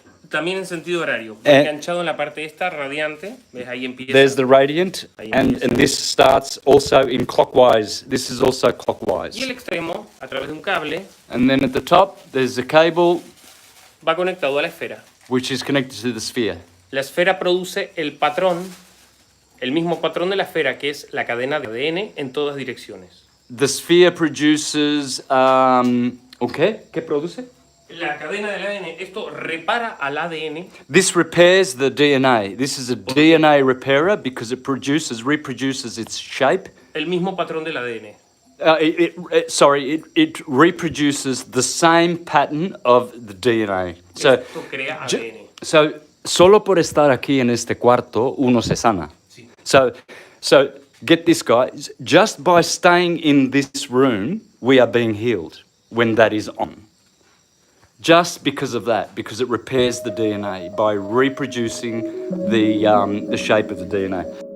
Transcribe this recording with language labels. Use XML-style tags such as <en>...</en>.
<es>También en sentido horario. Enganchado en la parte esta radiante. ¿Ves? Ahí empieza.</es> <en>There's the radiant,</en> <es>Ahí</es> <en>and</en> <es>empieza.</es> <en>this starts also in clockwise. This is also clockwise.</en> <es>Y el extremo, a través de un cable,</es> <en>And then at the top, there's a cable</en> <es>va conectado a la esfera.</es> <en>which is connected to the sphere.</en> <es>La esfera produce el patrón, el mismo patrón de la esfera, que es la cadena de ADN en todas direcciones.</es> <en>The sphere produces,</en> <es>¿Qué produce? La cadena del ADN, esto repara al ADN.</es> <en>This repairs the DNA. This is a DNA repairer because it reproduces its shape.</en> <es>El mismo patrón del ADN.</es> <en>It reproduces the same pattern of the DNA. So,</en> <es>Esto crea ADN. so solo por estar aquí en este cuarto, uno se sana. Sí.</es> <en>So get this, guys. Just by staying in this room, we are being healed when that is on. Just because of that, because it repairs the DNA by reproducing the shape of the DNA.</en>